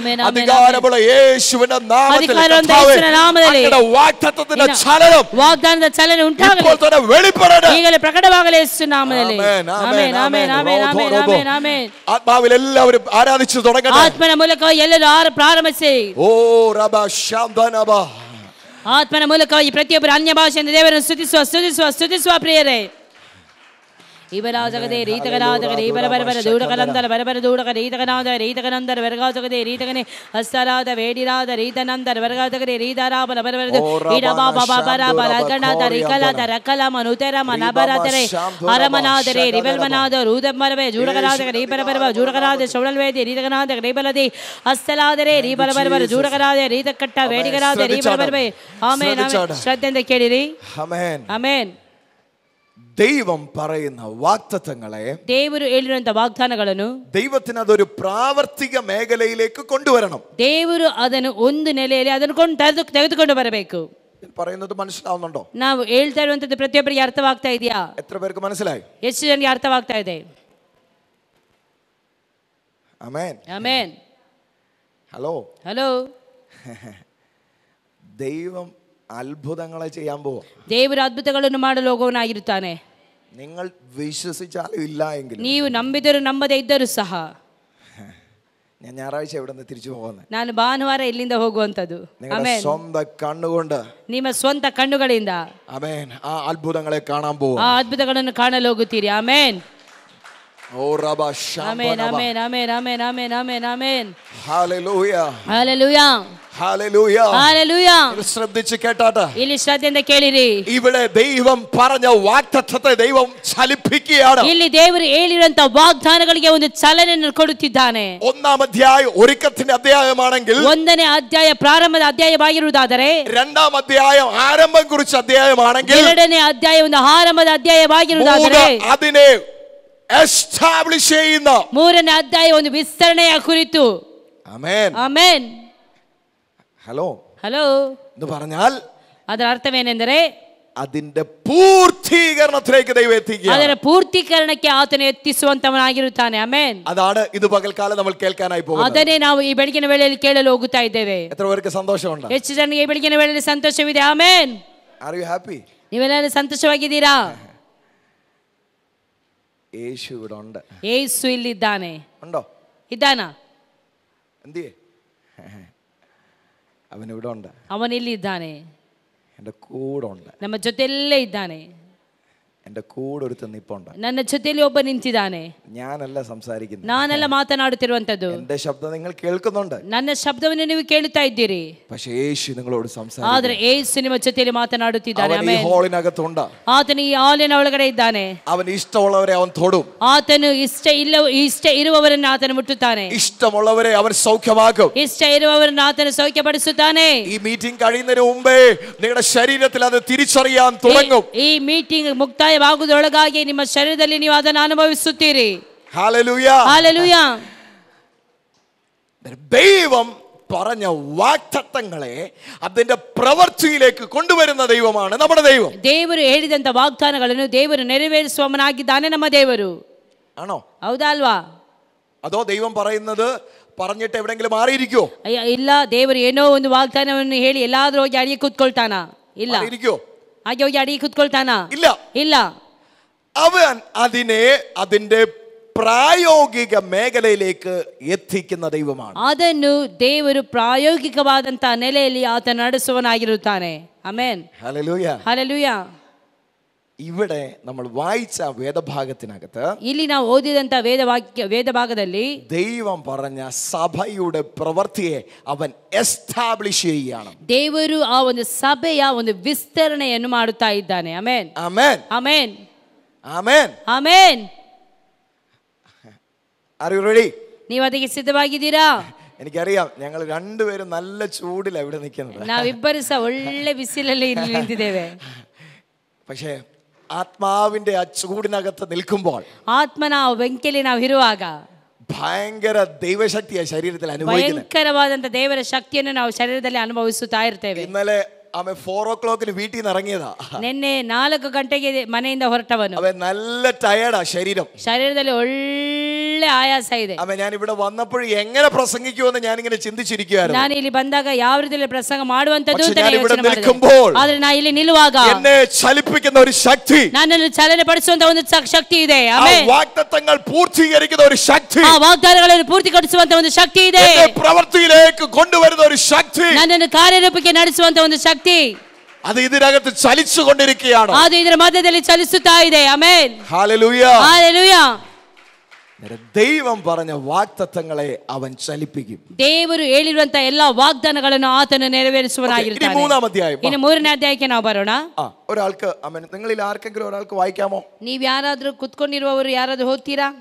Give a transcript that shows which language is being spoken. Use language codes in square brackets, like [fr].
[kn] ಅಧಿಕಾರವುಳ್ಳ ಯೇಸುವಿನ ನಾಮದಲ್ಲಿ ವಾಗ್ದಾನದ ಚಲನ, ವಾಗ್ದಾನದ ಚಲನೆ ಉಂಟಾಗಲಿ, ಈಗಲೇ ಪ್ರಕಟವಾಗಲಿ ಯೇಸು ನಾಮದಲ್ಲಿ. Amen, amen, amen, amen, amen, amen. [ml] ആത്മാവിൽ എല്ലാവരും ആരാധിച്ചു തുടങ്ങട്ടെ. [kn] ಆತ್ಮನ ಮೂಲಕ ಎಲ್ಲರೂ ಪ್ರಾರಂಭಿಸಿ. ಓ ರಬ ಶಾಂತನಬ. ಆತ್ಮನ ಮೂಲಕ ಈ ಪ್ರತಿಯೊಬ್ಬರು ಅನ್ಯ ಭಾಷೆಯಿಂದ ದೇವರನ್ನು ಸ್ತುತಿಸುವ ಸ್ತುತಿಸುವ ಸ್ತುತಿಸುವ ಪ್ರಿಯರೇ. ಇವರ ಜಗದೇ ರೀತಗನಾದ ರೀಬರಬರ ದೂಡಕನಂದರ ಬರಬರ ದೂಡಕ ರೀತಗನಾದ ರೀತಗನಂದರ ವರ್ಗಾಜಗದೆ ರೀತಗನೆ ಹಸ್ತರಾದ ವೇಡಿರಾದ ರೀತನಂದರ ವರ್ಗಾಜಗದೆ ರೀದಾರಾಬಲ ಬರಬರದು ಇಡಬಾಬರ ಬಲಗಣದ ರಿಕಲದ ರಕಲ ಮನುತೆರ ಮನಬರದರೆ ಅರಮನಾದರೆ ರಿಬಲ್ಮನಾದ ರೂದಮರವೆ ಜೂಡಕನಾದ ರೀಬರಬರ ಜೂಡಕನಾದ ಶೌಡಲ್ವೇದಿ ರೀತಗನಾದ ರೀಬಲದಿ ಹಸ್ತಲಾದರೆ ರೀಬರಬರ ಜೂಡಕನಾದ ರೀತಕಟ್ಟ ವೇಡಿಗರಾದ ರೀಬರಬರವೆ. Amen, amen. ಶ್ರದ್ಧೆಯಿಂದ ಕೇಳಿರಿ. Amen, amen. [ml] ദൈവം പറയുന്ന വാഗ്ദത്തങ്ങളെ, [kn] ದೇವರು ಹೇಳಿರುವಂತ ವಾಗ್ದಾನಗಳನ್ನು [ml] ദൈവത്തിന് അതൊരു പ്രാവർത്തിക മേഖലയിലേക്ക് കൊണ്ടുവരണം. [kn] ದೇವರು ಅದನ್ನು ಒಂದು ನೆಲೆಯಲ್ಲಿ ಅದನ್ನು ತೆಗೆದುಕೊಂಡು ಬರಬೇಕು. [ml] പറയുന്നത് മനസ്സിലാവുന്നുണ്ടോ? [kn] ನಾವು ಹೇಳ್ತಾ ಇರುವಂತದ್ದು ಪ್ರತಿಯೊಬ್ಬರಿಗೆ ಅರ್ಥವಾಗ್ತಾ ಇದೆಯಾ? [ml] എത്ര പേർക്ക് മനസ്സിലായി? [kn] ಎಷ್ಟು ಜನರಿಗೆ ಅರ್ಥವಾಗ್ತಾ ಇದೆ? [ml] ആമേൻ. [kn] ಆಮೆನ್. [ml] ഹലോ. [kn] ಹಲೋ. [ml] ദൈവം അത്ഭുതങ്ങളെ ചെയ്യാൻ പോവാ. [kn] ದೇವರು ಅದ್ಭುತಗಳನ್ನು ಮಾಡಲು ಹೋಗುವವನಾಗಿರುತ್ತಾನೆ. [ml] നിങ്ങൾ വിശ്വസിച്ചാലും ഇല്ല എങ്കിലും, [kn] ನೀವು ನಂಬಿದರೂ ನಂಬದೇ ಇದ್ದರೂ ಸಹ, [ml] ഞാൻ ഞായറാഴ്ച ഇവിടെ നിന്ന് തിരിച്ചു പോകുന്നത്, [kn] ನಾನು ಭಾನುವಾರ ಇಲ್ಲಿಂದ ಹೋಗುವಂತದ್ದು. [ml] നിങ്ങളുടെ സ്വന്തം കണ്ണുകൊണ്ട്, [kn] ನಿಮ್ಮ ಸ್ವಂತ ಕಣ್ಣುಗಳಿಂದ [ml] ആമേൻ, ആ അത്ഭുതങ്ങളെ കാണാൻ പോവാ. [kn] ಆ ಅದ್ಭುತಗಳನ್ನು ಕಾಣಲು ಹೋಗುತ್ತೀರಿ. ಆಮೆನ್. ഓ റബ amen. ಶಂಬನಬ. Amen. Amen. Amen. Amen. Amen. Amen. [ml] Hallelujah. [kn] Hallelujah. [ml] Hallelujah. [kn] Hallelujah. [ml] ശ്രദ്ധിച്ച് കേട്ടാട്ടെ. [kn] ಇಲ್ಲಿ ಶ್ರದ್ಧೆಯಿಂದ ಕೇಳಿರಿ. [ml] ഇവിടെ ദൈവം പറഞ്ഞ വാഗ്ദത്തത്തെ ദൈവം ചലിപ്പിക്കുകയാണ്. [kn] ಇಲ್ಲಿ ದೇವರು ಹೇಳಿರುವಂತ ವಾಗ್ದಾನಗಳಿಗೆ ಒಂದು ಚಾಲನೆಯನ್ನು ಕೊಡುತ್ತಿದ್ದಾನೆ. [ml] ഒന്നാം അധ്യായം ഒരുക്കത്തിന്റെ അധ്യായമാണെങ്കിൽ, [kn] ಒಂದನೇ ಅಧ್ಯಾಯ ಪ್ರಾರಂಭದ ಅಧ್ಯಾಯವಾಗಿರುವುದಾದರೆ, [ml] രണ്ടാം അധ്യായം ആരംഭം കുറിച്ച അധ്യായമാണെങ്കിൽ, [kn] ಎರಡನೇ ಅಧ್ಯಾಯ ಒಂದು ಆರಂಭದ ಅಧ್ಯಾಯವಾಗಿರುವುದಾದರೆ, [ml] അതിനെ എസ്റ്റാബ്ലിഷ് ചെയ്യുന്ന [kn] ಮೂರನೇ ಅಧ್ಯಾಯ ಒಂದು ವಿಸ್ತರಣೆಯ ಕುರಿತು. [ml] ആമേൻ. [kn] ಆಮೆನ್. [ml] ഹലോ. [kn] ಹಲೋ. [ml] എന്ന് പറഞ്ഞാൽ [kn] ಅದರ ಅರ್ಥವೇನೆಂದರೆ, [ml] അതിന്റെ പൂർത്തീകരണത്തിലേക്ക് ദൈവം എത്തിക്കുക. [kn] ಅದರ ಪೂರ್ತೀಕರಣಕ್ಕೆ ಆತನು ಎತ್ತಿಸುವಂತವನಾಗಿರುತ್ತಾನೆ. ಆಮೆನ್. [ml] അതാണ് ഇത് പകൽക്കാലം നമ്മൾ കേൾക്കാനായി പോകുന്നത്. [kn] ಅದನ್ನೇ ನಾವು ಈ ಬೆಳಗಿನ ವೇಳೆಯಲ್ಲಿ ಕೇಳಲು ಹೋಗುತ್ತಾ ಇದ್ದೇವೆ. [ml] എത്ര പേർക്ക് സന്തോഷമുണ്ട്? [kn] ಹೆಚ್ಚು ಜನರಿಗೆ ಈ ಬೆಳಗಿನ ವೇಳೆಯಲ್ಲಿ ಸಂತೋಷವಿದೆ. ಆಮೆನ್. [en] Are you happy? [kn] ನೀವೆಲ್ಲರೂ ಸಂತೋಷವಾಗಿದ್ದೀರಾ? [ml] യേശു ഇവിടെ ഉണ്ട്. [kn] ಯೇಸು ಇಲ್ಲಿದ್ದಾನೆ. [ml] ഉണ്ടോ? [kn] ಇದ್ದಾನಾ? [ml] എന്തിയേ? അവൻ ഇവിടെ ഉണ്ട്. [kn] ಅವನಿಲ್ಲಿದ್ದಾನೆ. [ml] എൻ്റെ കൂടെ ഉണ്ട്. [kn] ನಮ್ಮ ಜೊತೆಯಲ್ಲೇ ಇದ್ದಾನೆ. [ml] എൻ്റെ കൂടെ ഒരുത്തൻ നിപ്പുണ്ട്. [kn] ನನ್ನ ಜೊತೆಯಲ್ಲಿ ಒಬ್ಬ ನಿಂತಿದ್ದಾನೆ. [ml] ഞാനല്ല സംസാരിക്കുന്നത്, [kn] ನಾನೆಲ್ಲ ಮಾತನಾಡುತ್ತಿರುವಂತದ್ದು. [ml] എൻ്റെ ശബ്ദം നിങ്ങൾ കേൾക്കുന്നുണ്ട്. [kn] ನನ್ನ ಶಬ್ದವನ್ನು ನೀವು ಕೇಳುತ್ತಾ ಇದ್ದೀರಿ. [ml] പക്ഷേ യേശു നിങ്ങളോട് സംസാരിക്കുന്നു. [kn] ಆದ್ರೆ ಯೇಸು ನಿಮ್ಮ ಜೊತೆಯಲ್ಲಿ ಮಾತನಾಡುತ್ತಿದ್ದಾನೆ. [ml] അവൻ ഈ ഹാളിനകത്തുണ്ട്. [kn] ಆತನು ಈ ಹಾಲಿನ ಒಳಗಡೆ ಇದ್ದಾನೆ. [ml] അവൻ ഇഷ്ടമുള്ളവരെ അവൻ തൊടും. [kn] ಆತನು ಇಷ್ಟ ಇರುವವರನ್ನು ಆತನು ಮುಟ್ಟುತ್ತಾನೆ. [ml] ഇഷ്ടമുള്ളവരെ അവൻ സൗഖ്യമാക്കും. [kn] ಇಷ್ಟ ಇರುವವರನ್ನು ಆತನು ಸೌಖ್ಯಪಡಿಸುತ್ತಾನೆ. [ml] ഈ മീറ്റിംഗ് കഴിയുന്നതിന് മുമ്പേ നിങ്ങളുടെ ശരീരത്തിൽ അത് തിരിച്ചറിയാൻ തുടങ്ങും. [kn] ಈ ಮೀಟಿಂಗ್ ಮುಕ್ತಾಯವಾಗುವುದರೊಳಗಾಗಿ ನಿಮ್ಮ ಶರೀರದಲ್ಲಿ ನೀವು ಅದನ್ನು ಅನುಭವಿಸುತ್ತೀರಿ. [ml] ഹല്ലേലൂയ. ഹല്ലേലൂയ. ദൈവം പറഞ്ഞ വാഗ്ദത്തങ്ങളെ അതിന്റെ പ്രവൃത്തിയിലേക്ക് കൊണ്ടുവരുന്ന ദൈവമാണ് നമ്മുടെ ദൈവം. [kn] ದೇವರು ಹೇಳಿದಂತ ವಾಗ್ದಾನಗಳನ್ನು ದೇವರು ನೆರವೇರಿಸುವವನಾಗಿದ್ದಾನೆ ನಮ್ಮ ದೇವರು. [ml] ആണോ? [kn] ಹೌದಾ ಅಲ್ವಾ? [ml] അതോ ദൈവം പറയുന്നത് പറഞ്ഞിട്ട് എവിടെങ്കിലും മാറിയിരിക്കോ? [kn] ಇಲ್ಲ, ದೇವರು ಏನೋ ಒಂದು ವಾಗ್ದಾನವನ್ನು ಹೇಳಿ ಎಲ್ಲಾದ್ರೂ ಹೋಗಿ ಅಡಿಗೆ ಕೂತ್ಕೊಳ್ತಾನ? ಇಲ್ಲ. [ml] ഇരിക്കോ? [kn] ಹಾಗೆ ಹೋಗಿ ಅಡಿಗೆ ಕೂತ್ಕೊಳ್ತಾನ? [ml] ഇല്ല. [kn] ಇಲ್ಲ. [ml] അവൻ അതിനെ അതിന്റെ പ്രായോഗിക മേഖലയിലേക്ക് എത്തിക്കുന്ന ദൈവമാണ്. [kn] ಅದನ್ನು ದೇವರು ಪ್ರಾಯೋಗಿಕವಾದಂತಹ ನೆಲೆಯಲ್ಲಿ ಆತ ನಡೆಸುವನಾಗಿರುತ್ತಾನೆ. ಆಮೆನ್. [ml] ഹല്ലേലൂയ. [kn] ಹಲ್ಲೆಲೂಯ. [ml] ഇവിടെ നമ്മൾ വായിച്ച വേദഭാഗത്തിനകത്ത് [kn] ಇಲ್ಲಿ ನಾವು ಓದಿದಂತ ವೇದ ಭಾಗದಲ್ಲಿ [ml] ദൈവം പറഞ്ഞ സഭയുടെ പ്രവൃത്തിയെ അവൻ എസ്റ്റാബ്ലിഷ് ചെയ്യുകയാണ്. [kn] ದೇವರು ಆ ಒಂದು ಸಭೆಯ ಒಂದು ವಿಸ್ತರಣೆಯನ್ನು ಮಾಡುತ್ತಾ ಇದ್ದಾನೆ. Amen. [ml] Amen. [kn] Amen. [ml] Amen. [kn] Amen. [en] Are you ready? [kn] ನೀವು ಅದಕ್ಕೆ ಸಿದ್ಧವಾಗಿದ್ದೀರಾ? [ml] എനിക്കറിയാം ഞങ്ങൾ രണ്ടുപേരും നല്ല ചൂടിലാണ് ഇവിടെ നിൽക്കുന്നത്. [kn] ನಾವಿಬ್ಬರು ಸಹ ಒಳ್ಳೆ ಬಿಸಿಲಲ್ಲಿ ಇಲ್ಲಿ ನಿಂತಿದ್ದೇವೆ. [ml] പക്ഷേ ആത്മാവിന്റെ ആ ചൂടിനകത്ത് നിൽക്കുമ്പോൾ, [kn] ಆತ್ಮನ ಬೆಂಕಿಯಲ್ಲಿ ನಾವು ಇರುವಾಗ [ml] ഭയങ്കര ദൈവശക്തിയാ ശരീരത്തിൽ അനുഭവിക്കുന്നത്. [kn] ಭಯಂಕರವಾದಂತ ದೇವರ ಶಕ್ತಿಯನ್ನು ನಾವು ಶರೀರದಲ್ಲಿ ಅನುಭವಿಸುತ್ತಾ ಇರ್ತೇವೆ. [ml] ഇന്നലെ അവൻ 4 o'clock വീട്ടിൽ നിന്ന് ഇറങ്ങിയതാ. [kn] ನಿನ್ನೆ 4 ಗಂಟೆಗೆ ಮನೆಯಿಂದ ಹೊರಟವನು. [ml] അവൻ നല്ല ടയർഡാ [kn] ಶರೀರದಲ್ಲಿ ಒಳ್ಳೆ ಆಯಾಸ ಇದೆ. [ml] അവൻ ഞാൻ ഇവിടെ വന്നപ്പോൾ എങ്ങനെ പ്രസംഗിക്കുമെന്ന് ഞാനിങ്ങനെ ചിന്തിച്ചിരിക്കുകയായിരുന്നു. [kn] ನಾನು ಇಲ್ಲಿ ಬಂದಾಗ ಯಾವ ರೀತಿಯಲ್ಲಿ ಪ್ರಸಂಗ ಮಾಡುವಂತದ್ದು ಅಂತ [ml] ഞാൻ ഇവിടെ [kn] ಯೋಚನೆ ಮಾಡಿದೆ. [ml] നിൽക്കുമ്പോൾ [kn] ಆದ್ರೆ ನಾನು ಇಲ್ಲಿ ನಿಲ್ಲುವಾಗ [ml] എന്നെ ചലിപ്പിക്കുന്ന ഒരു ശക്തി, [kn] ನನ್ನನ್ನು ಚಲನೆ ಪಡಿಸುವಂತ ಒಂದು ಶಕ್ತಿ ಇದೆ. ആ ಆಮೆನ್. [ml] വാഗ്ദത്തങ്ങൾ പൂർത്തീകരിക്കുന്ന ഒരു ശക്തി, [kn] ಆ ವಾಗ್ದಾನಗಳನ್ನು ಪೂರ್ತಿಗೊಳಿಸುವಂತ ಒಂದು ಶಕ್ತಿ ಇದೆ. [ml] എന്നെ പ്രവൃത്തിയിലേക്ക് കൊണ്ടുവരുന്ന ഒരു ശക്തി, [kn] ನನ್ನನ್ನು ಕಾರ್ಯರೂಪಕ್ಕೆ ನಡೆಸುವಂತ ಒಂದು ಶಕ್ತಿ, [ml] അത് ഇതിനകത്ത് ചലിച്ചുകൊണ്ടിരിക്കുകയാണ്. [kn] ಅದು ಇದರ ಮಧ್ಯದಲ್ಲಿ ಚಲಿಸುತ್ತಾ ಇದೆ. ಆಮೆನ್. [ml] ഹല്ലേലൂയ. [kn] ಹಲ್ಲೆಲೂಯ. [ml] ദൈവം പറഞ്ഞ വാഗ്ദത്തങ്ങളെ അവൻ ചലിപ്പിക്കും. [kn] ದೇವರು ಹೇಳಿರುವಂತ ಎಲ್ಲಾ ವಾಗ್ದಾನಗಳನ್ನು ಆತನು ನೆರವೇರಿಸುವನಾಗಿರ್ತಾನೆ. ಇನ್ನು 3ನೇ ಅಧ್ಯಾಯಕ್ಕೆ ನಾವು ಬರೋಣ. [ml] ഒരാൾക്ക് നിങ്ങളിൽ ആർക്കെങ്കിലും ഒരാൾക്ക് വായിക്കാമോ? [kn] ನೀವು ಯಾರಾದ್ರೂ ಕುತ್ಕೊಂಡಿರುವವರು ಯಾರಾದ್ರೂ ಓದ್ತೀರಾ?